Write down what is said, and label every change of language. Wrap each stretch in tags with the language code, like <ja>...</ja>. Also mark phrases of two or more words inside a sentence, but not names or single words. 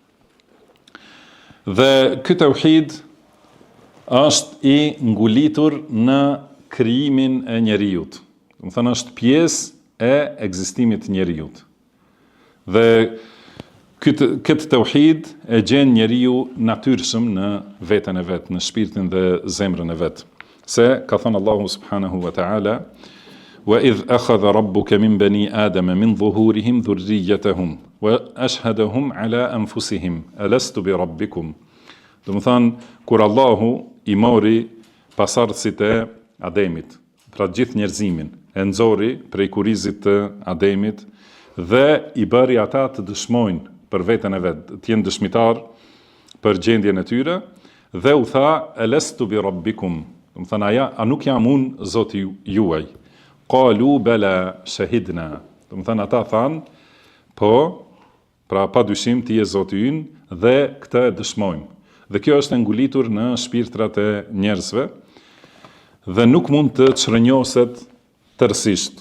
<sq>Dhe ky tauhid është I ngulitur në krijimin e njerëzit. Do të thonë është pjesë e ekzistimit të njerëzit. Dhe këtë tauhid e gjen njeriu natyrshëm në veten e vet, në shpirtin dhe zemrën e vet. Se ka thënë</sq> <ar>الله سبحانه وتعالى: "وإذ أخذ ربك من بني آدم من ظهورهم ذريتهم وأشهدهم على أنفسهم ألست بربكم."</ar> <sq>Do të thënë kur Allahu I mori pasardhësit e Ademit, pra gjithë njerëzimin, e nxori prej kurizit të Ademit dhe I bëri ata të dëshmojnë për veten e vet, të jenë dëshmitar për gjendjen e tyre, dhe u tha:</sq> <ar>"ألست بربكم."</ar> <sq>Do të thënë a nuk jam unë Zoti juaj?</sq> <ar>قالوا بلى شهدنا.</ar> <sq>Do të thënë ata thanë, po, pra pa dyshim ti je Zoti ynë dhe këtë e dëshmojmë. Dhe kjo është ngulitur në shpirtrat e njerëzve dhe nuk mund të çrënjoset tërësisht.</sq>